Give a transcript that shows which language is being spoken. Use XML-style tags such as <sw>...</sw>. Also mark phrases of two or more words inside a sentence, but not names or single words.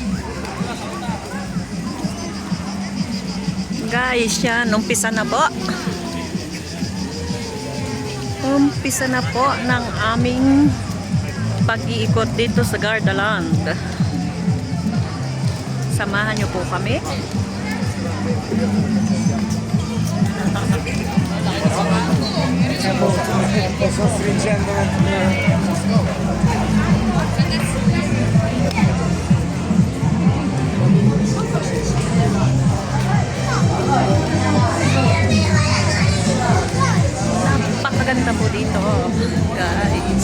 <tl>Guys, yan, umpisa na po. Umpisa na po ng aming pag-iikot dito sa Gardaland. Samahan niyo po kami.</tl> <it>Sto stringendo un attimo.</it> <tl>Napakaganda po dito, guys.</tl>